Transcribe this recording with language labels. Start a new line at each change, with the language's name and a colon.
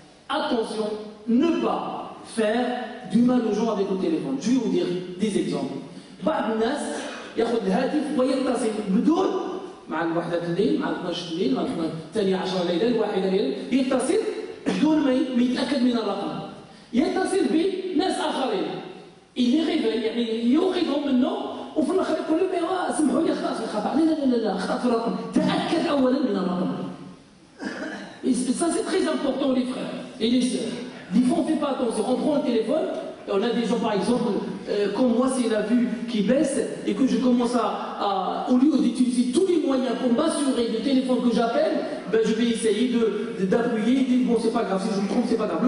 French: Attention, ne pas faire du mal aux gens avec le téléphone. Je vais vous dire des exemples.
Arabic: بعض الناس ياخذ الهاتف ويتصل بدون مع الوحدة الليل، مع 12 الليل، مع 12 ليلا، الواحدة ليلا، يتصل بدون ما يتأكد من الرقم. يتصل بناس آخرين.
French: Il les réveille
Arabic: يعني يوقظهم منه وفي الآخر يقول لهم سمحوا لي خلاص الخطأ. لا أخطأت في الرقم. تأكد أولا من الرقم.
French: Ça c'est très important les frères et les sœurs. Des fois on ne fait pas attention, on prend le téléphone et on a des gens par exemple comme moi c'est la vue qui baisse et que je commence à au lieu d'utiliser tous les moyens pour m'assurer du téléphone que j'appelle, ben je vais essayer d'appuyer et dire bon c'est pas grave, si je me trompe c'est pas grave.